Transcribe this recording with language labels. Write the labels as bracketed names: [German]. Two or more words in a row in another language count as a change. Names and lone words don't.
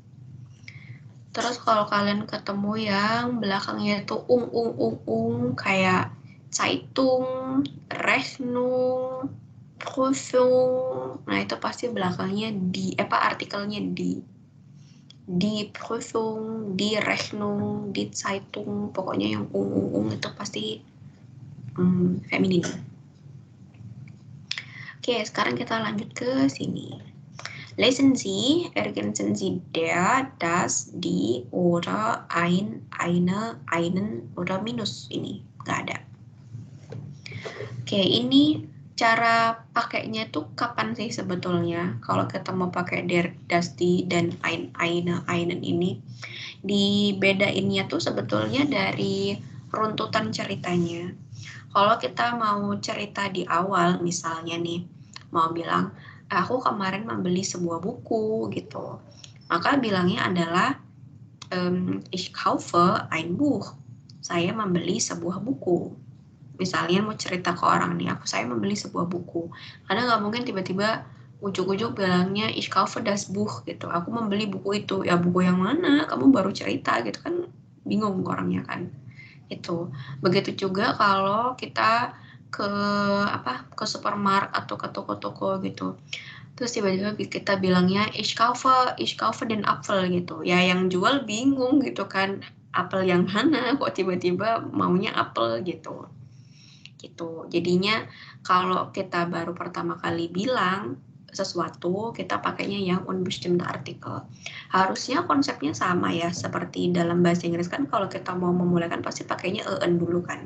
[Indonesian] Terus kalau kalian ketemu yang belakangnya itu kayak [German] Zeitung, Rechnung, Prüfung, [Indonesian] nah itu pasti belakangnya artikelnya di Prüfung, di Rechnung, di Zeitung, pokoknya yang itu pasti feminin. Oke, sekarang kita lanjut ke sini. [German] Lesen Sie, ergänzen Sie der, das, die, oder, ein, eine, einen, oder [Indonesian] minus ini. Nggak ada. Oke, ini cara pakainya tuh kapan sih sebetulnya? Kalau kita mau pakai [German] der, das, die, [Indonesian] dan [German] ein, eine, einen [Indonesian] ini, dibedainnya tuh sebetulnya dari runtutan ceritanya. Kalau kita mau cerita di awal, misalnya nih, mau bilang, aku kemarin membeli sebuah buku gitu, maka bilangnya adalah [German] ich kaufe ein Buch. [Indonesian] Saya membeli sebuah buku. Misalnya mau cerita ke orang nih, saya membeli sebuah buku. Karena nggak mungkin tiba-tiba ujuk-ujuk bilangnya [German] ich kaufe das Buch [Indonesian] gitu. Aku membeli buku itu. Ya buku yang mana? Kamu baru cerita gitu kan, bingung orangnya kan. Itu. Begitu juga kalau kita ke supermarket atau ke toko-toko gitu. Terus tiba-tiba kita bilangnya [German] ich kaufe den Apfel [Indonesian] gitu. Ya yang jual bingung gitu kan, apel yang mana kok tiba-tiba maunya apel gitu. Gitu. Jadinya kalau kita baru pertama kali bilang sesuatu, kita pakainya yang [German] unbestimmte Artikel. [Indonesian] Harusnya konsepnya sama ya, seperti dalam bahasa Inggris kan kalau kita mau memulaikan pasti pakainya en dulu kan.